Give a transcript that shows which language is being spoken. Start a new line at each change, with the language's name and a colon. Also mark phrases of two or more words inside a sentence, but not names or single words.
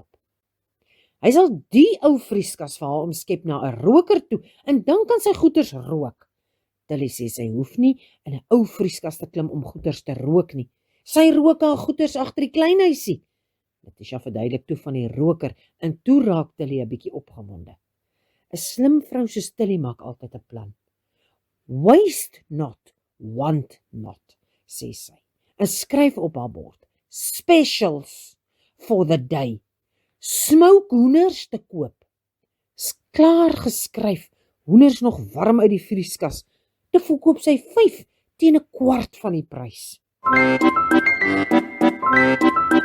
Afrikaans: Hy sal die ou vrieskas vir haar omskep na 'n roker toe en dan kan sy goeders rook. Tilly sê sy hoef nie in 'n ou vrieskas te klim om goeders te rook nie. Sy rook haar goeders agter die kleinhuisie. Letitia verduidelik toe van die roker en toe raak Tilly 'n bietjie opgewonde. 'n Slim vrou soos Tilly maak altyd 'n plan.
English: Waste not, want not,
Afrikaans: sê sy, en skryf op haar bord,
English: specials for the day, smoke
Afrikaans: hoenders te koop. Klaar geskryf, hoenders nog warm uit die vrieskas, te verkoop sy 5 teen 'n kwart van die prys.